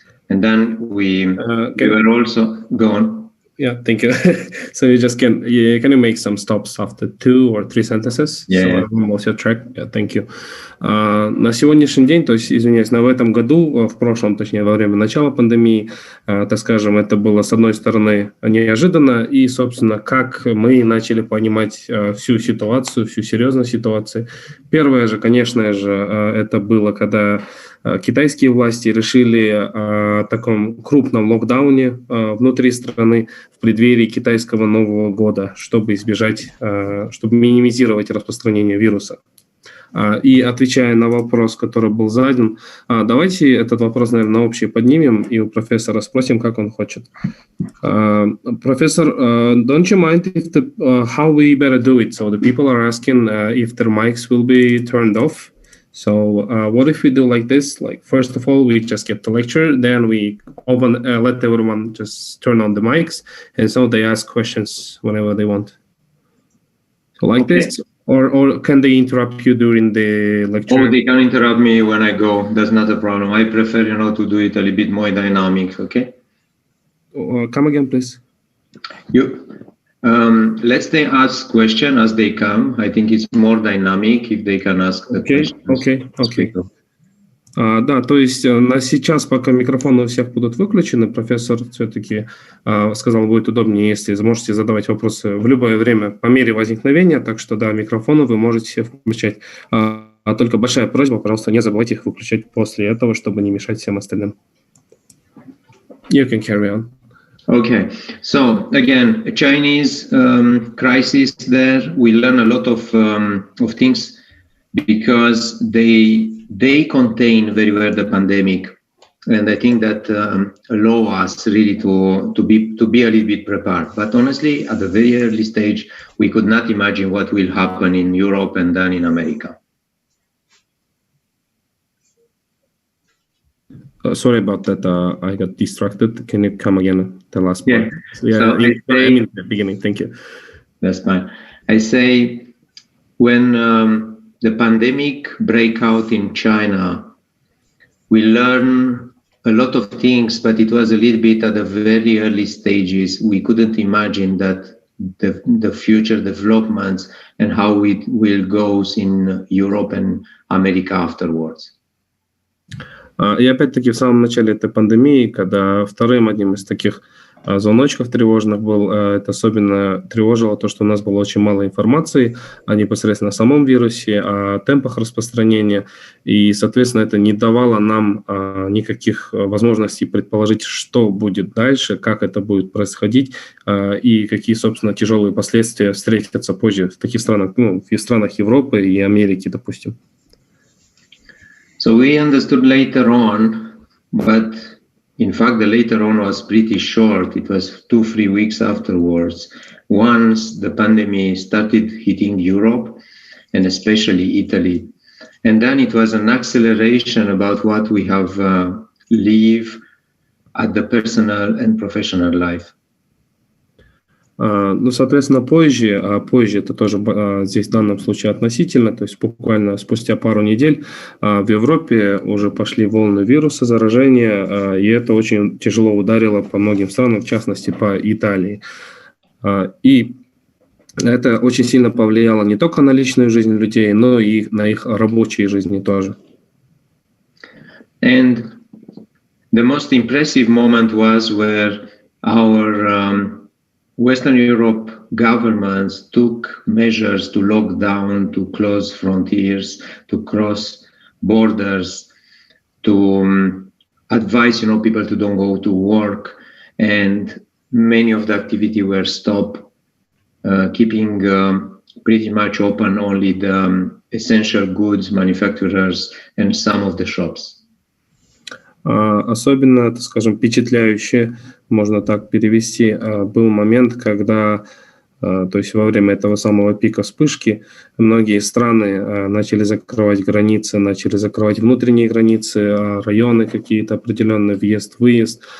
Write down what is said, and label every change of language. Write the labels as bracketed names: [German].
[English] And then we were also gone. Yeah, thank you. So you just can you make some stops after 2 or 3 sentences? Yeah. So I'm also track. Yeah, thank you. [Russian] На сегодняшний день, то есть, извиняюсь, в этом году, в прошлом, точнее, во время начала пандемии, так скажем, это было, с одной стороны, неожиданно, и, собственно, как мы начали понимать всю ситуацию, всю серьезность ситуации. Первое же, конечно же, это было, когда китайские власти решили о таком крупном локдауне внутри страны в преддверии китайского Нового года, чтобы избежать, чтобы минимизировать распространение вируса. И отвечая на вопрос, который был задан, давайте этот вопрос, наверное, на общий поднимем и у профессора спросим, как он хочет. Профессор, [English] don't you mind if how we better do it? So the people are asking if their mics will be turned off. So what if we do like this? Like, first of all, we just get the lecture, then we let everyone just turn on the mics, and so they ask questions whenever they want. So like this, or can they interrupt you during the lecture? Oh, they can interrupt me when I go. That's not a problem. I prefer, to do it a little bit more dynamic. Okay. Come again, please. Let's they ask questions as they come. I think it's more dynamic if they can ask the questions. Okay. [Russian] Да, то есть на сейчас, пока микрофоны у всех будут выключены, профессор все-таки сказал, будет удобнее, если можете задавать вопросы в любое время по мере возникновения, так что да, микрофоны вы можете включать. А только большая просьба, пожалуйста, не забывайте их выключать после этого, чтобы не мешать всем остальным. [English] You can carry on. Okay, so again, a Chinese crisis there. We learn a lot of things because they contain very well the pandemic, and I think that allow us really to be a little bit prepared. But honestly, at the very early stage, we could not imagine what will happen in Europe and then in America. Sorry about that. I got distracted. Can you come again? The last part. Yeah. So I mean the beginning. Thank you. That's fine. I say when the pandemic break out in China, we learn a lot of things, but it was a little bit at the very early stages. We couldn't imagine that the future developments and how it will go in Europe and America afterwards. [Russian] И опять-таки в самом начале этой пандемии, когда вторым одним из таких звоночков тревожных был, это особенно тревожило то, что у нас было очень мало информации о непосредственно самом вирусе, о темпах распространения, и, соответственно, это не давало нам никаких возможностей предположить, что будет дальше, как это будет происходить, и какие, собственно, тяжелые последствия встретятся позже в таких странах, в странах Европы и Америки, допустим. [English] So we understood later on, but in fact, the later on was pretty short. It was 2-3 weeks afterwards. Once the pandemic started hitting Europe, and especially Italy. And then it was an acceleration about what we have lived at the personal and professional life. [Russian] Ну, соответственно, позже, позже это тоже здесь в данном случае относительно, то есть буквально спустя пару недель в Европе уже пошли волны вируса, заражения, и это очень тяжело ударило по многим странам, в частности, по Италии. И это очень сильно повлияло не только на личную жизнь людей, но и на их рабочие жизни тоже. [English] And the most impressive moment was where our Western Europe governments took measures to lock down, to close frontiers, to cross borders, to advise, people to don't go to work, and many of the activity were stopped, keeping pretty much open only the essential goods manufacturers and some of the shops. [Russian] Особенно, так скажем, впечатляюще, можно так перевести, был момент, когда, то есть во время этого самого пика вспышки, многие страны начали закрывать границы, начали закрывать внутренние границы, районы какие-то определенные, въезд-выезд.